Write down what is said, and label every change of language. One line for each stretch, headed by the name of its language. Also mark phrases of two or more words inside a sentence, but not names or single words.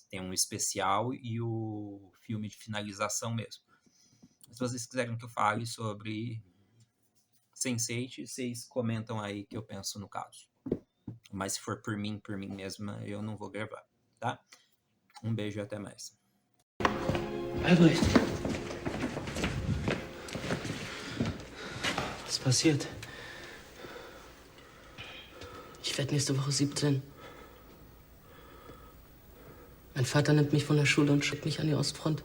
Portuguese: Tem um especial e o filme de finalização mesmo. Se vocês quiserem que eu fale sobre Sense8, vocês comentam aí que eu penso no caso. Mas se for por mim mesma, eu não vou gravar, tá? Um beijo e até mais.
German: Albrecht. Was ist passiert? Ich werde nächste Woche 17. Mein Vater nimmt mich von der Schule und schickt mich an die Ostfront.